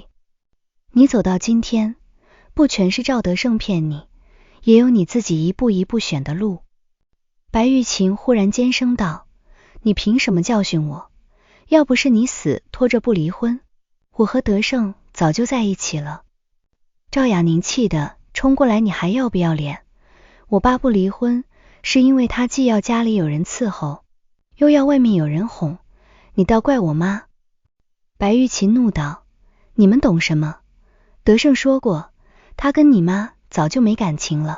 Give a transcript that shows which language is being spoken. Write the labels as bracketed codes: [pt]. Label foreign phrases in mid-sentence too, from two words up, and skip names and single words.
[zh] 你走到今天，不全是趙德勝騙你，也有你自己一步一步選的路。白玉琴忽然尖聲道，你憑什麼教訓我？要不是你死拖着不離婚，我和德勝早就在一起了。趙雅寧氣得衝過來，你還要不要臉？我爸不離婚，是因為他既要家裡有人伺候，又要外面有人哄，你倒怪我媽。白玉琴怒道，你們懂什麼？德勝說過，他跟你媽早就沒感情了。